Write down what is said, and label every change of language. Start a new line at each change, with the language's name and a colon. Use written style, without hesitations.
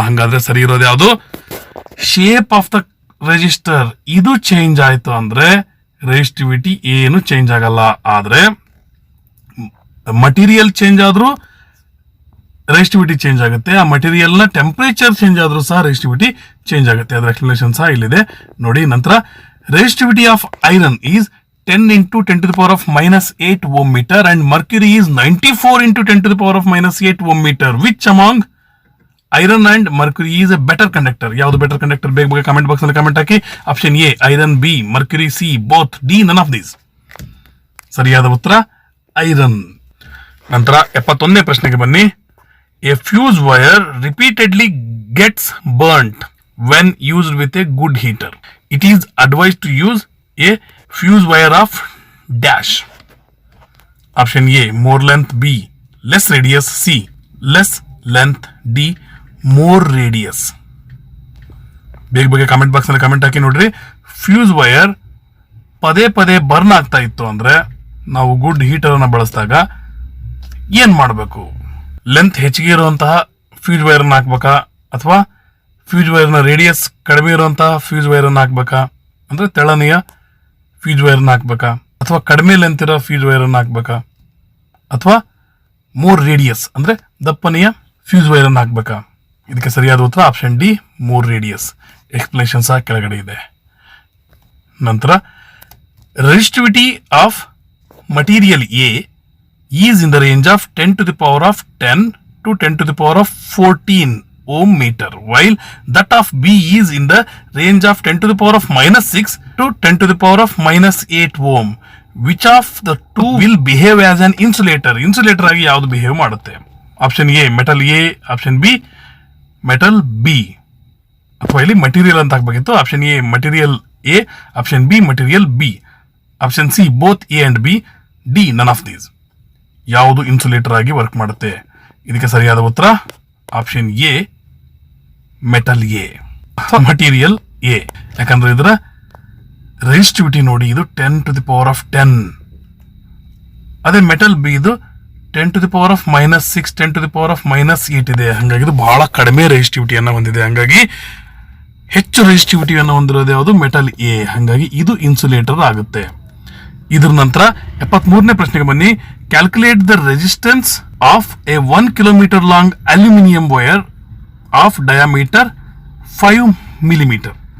Kannada: ಹಂಗಾದ್ರೆ ಸರಿ ಇರೋದು ಯಾವುದು?
English: shape of the register
Kannada: ಇದು ಚೇಂಜ್ ಆಯ್ತು ಅಂದ್ರೆ ರೆಸಿಸ್ಟಿವಿಟಿ ಏನು ಚೇಂಜ್ ಆಗಲ್ಲ. ಆದ್ರೆ ಮಟೀರಿಯಲ್ ಚೇಂಜ್ ಆದ್ರೂ ರೆಸಿಸ್ಟಿವಿಟಿ ಚೇಂಜ್ ಆಗುತ್ತೆ. ಆ ಮಟೀರಿಯಲ್ ನ ಟೆಂಪರೇಚರ್ ಚೇಂಜ್ ಆದ್ರೂ ಸಹ ರೆಸಿಸ್ಟಿವಿಟಿ ಚೇಂಜ್ ಆಗುತ್ತೆ. ಅದರ ಎಕ್ಸ್ಪ್ಲನೇಷನ್ ಸಹ ಇಲ್ಲಿದೆ ನೋಡಿ.
English: ನಂತರ resistivity of iron is 10 into 10 to the power of -8 ohm meter and mercury is 94 into 10 to the power of -8 ohm meter. Which among iron and mercury is a better conductor?
Kannada: ಯಾವುದು better conductor? ಬೇಗ comment box ನಲ್ಲಿ comment hockey.
English: Option A iron, B mercury, C both, D none of these.
Kannada: ಸರಿಯಾದ ಉತ್ತರ iron. ನಂತರ 71ನೇ ಪ್ರಶ್ನೆಗೆ ಬನ್ನಿ.
English: A fuse wire repeatedly gets burnt when used with a good heater. It is advised to use a fuse wire of dash. Option A more length, B less radius, C less length, D more radius.
Kannada: ಬೇಗ comment box ನಲ್ಲಿ comment ಹಾಕಿ. ನೋಡ್ರಿ, fuse wire ಪದೇ ಪದೇ burn ಆಗ್ತಾ ಇತ್ತು ಅಂದ್ರೆ ನಾವು good heater ಅನ್ನ ಬಳಸಿದಾಗ ಏನ್ ಮಾಡಬೇಕು? ಲೆಂತ್ ಹೆಚ್ಚಿಗೆ ಇರುವಂತಹ ಫ್ಯೂಸ್ ವೈರ್ ಅನ್ನ ಹಾಕ್ಬೇಕಾ, ಅಥವಾ ಫ್ಯೂಸ್ ವೈರ್ನ ರೇಡಿಯಸ್ ಕಡಿಮೆ ಇರುವಂತಹ ಫ್ಯೂಸ್ ವೈರ್ ಅನ್ನ ಹಾಕ್ಬೇಕಾ, ಅಂದ್ರೆ ತೆಳನೆಯ ಫ್ಯೂಸ್ ವೈರ್ ಅನ್ನ ಹಾಕ್ಬೇಕಾ, ಅಥವಾ ಕಡಿಮೆ ಲೆಂತ್ ಇರೋ ಫ್ಯೂಸ್ ವೈರ್ ಅನ್ನ ಹಾಕ್ಬೇಕಾ, ಅಥವಾ ಮೋರ್ ರೇಡಿಯಸ್ ಅಂದ್ರೆ ದಪ್ಪನೆಯ ಫ್ಯೂಸ್ ವೈರ್ ಅನ್ನ ಹಾಕ್ಬೇಕಾ? ಇದಕ್ಕೆ ಸರಿಯಾದ ಉತ್ತರ
English: Option D more radius.
Kannada: Explanation ಸಹ ಕೆಳಗಡೆ ಇದೆ.
English: ನಂತರ resistivity of material A is in the range of 10 to the power of 10 to 10 to the power of 14 ohm meter, while that of B is in the range of 10 to the power of -6 to 10 to the power of -8 ohm. Which of the two will behave as an insulator?
Kannada: Insulator ಆಗಿ ಯಾವುದು behave ಮಾಡುತ್ತೆ? Option A metal A, option B metal B, ಅಥವಾ ಇಲ್ಲಿ material ಅಂತ ಹಾಕ್ಬೇಕಿತ್ತು.
English: Option A material A, option B material B, option C both A and B, D none of these.
Kannada: ಯಾವುದು insulator ಆಗಿ work ಮಾಡುತ್ತೆ? ಇದಕ್ಕೆ ಸರಿಯಾದ ಉತ್ತರ
English: Option A metal A, material A.
Kannada: ಯಾಕಂದ್ರೆ ಇದರ ರೆಸಿಸ್ಟಿವಿಟಿ ನೋಡಿ, ಇದು
English: 10 to the power of 10.
Kannada: ಅದೇ ಮೆಟಲ್ ಬಿ ಇದು
English: 10 to the power of -6, 10 to the power of -8
Kannada: ಇದೆ. ಹಾಗಾಗಿ ಇದು ಬಹಳ ಕಡಿಮೆ ರೆಸಿಸ್ಟಿವಿಟಿಯನ್ನು ಹೊಂದಿದೆ. ಹಾಗಾಗಿ ಹೆಚ್ಚು ರೆಸಿಸ್ಟಿವಿಟಿಯನ್ನು ಹೊಂದಿರೋದು ಯಾವುದು? Metal A. ಹಾಗಾಗಿ ಇದು ಇನ್ಸುಲೇಟರ್ ಆಗುತ್ತೆ. ಇದ್ರ ನಂತರ 73ನೇ ಪ್ರಶ್ನೆಗೆ ಬನ್ನಿ.
English: Calculate the resistance of a 1 kilometer long aluminium wire of diameter 5 millimeter.